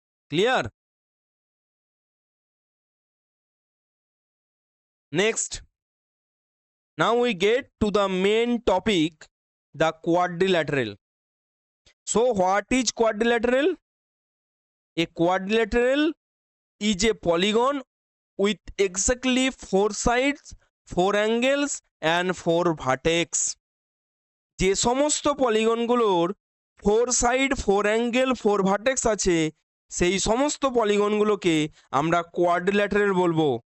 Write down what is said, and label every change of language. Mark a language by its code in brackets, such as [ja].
[en] Clear? Next, now we get to the main topic, the quadrilateral. So what is quadrilateral? A quadrilateral is a polygon with exactly 4 sides, 4 angles and 4 vertex. [bn] যে সমস্ত পলিগনগুলোর 4 side, 4 angle, 4 vertex আছে, সেই সমস্ত পলিগনগুলোকে আমরা quadrilateral বলবো।